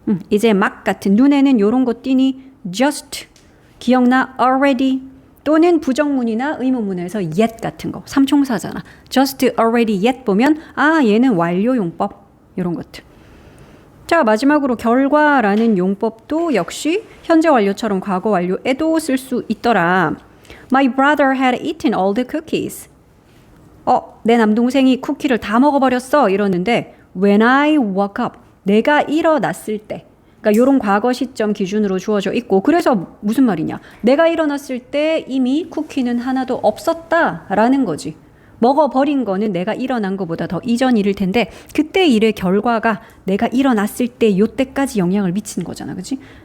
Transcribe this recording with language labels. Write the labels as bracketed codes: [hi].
[ko] 이제 막 같은 눈에는 요런 거 띄니 just 기억나 already 또는 부정문이나 의문문에서 yet 같은 거. 삼총사잖아. just already yet 보면 얘는 완료 용법. 이런 것들. 자, 마지막으로 결과라는 용법도 역시 현재 완료처럼 과거 완료에도 쓸 수 있더라. [en] My brother had eaten all the cookies. [ko] 내 남동생이 쿠키를 다 먹어버렸어. 이러는데 [en] when I woke up. [ko] 내가 일어났을 때. 그러니까 이런 과거 시점 기준으로 주어져 있고 그래서 무슨 말이냐. 내가 일어났을 때 이미 쿠키는 하나도 없었다라는 거지. 먹어버린 거는 내가 일어난 것보다 더 이전 일일 텐데 그때 일의 결과가 내가 일어났을 때 요때까지 영향을 미치는 거잖아. 그치?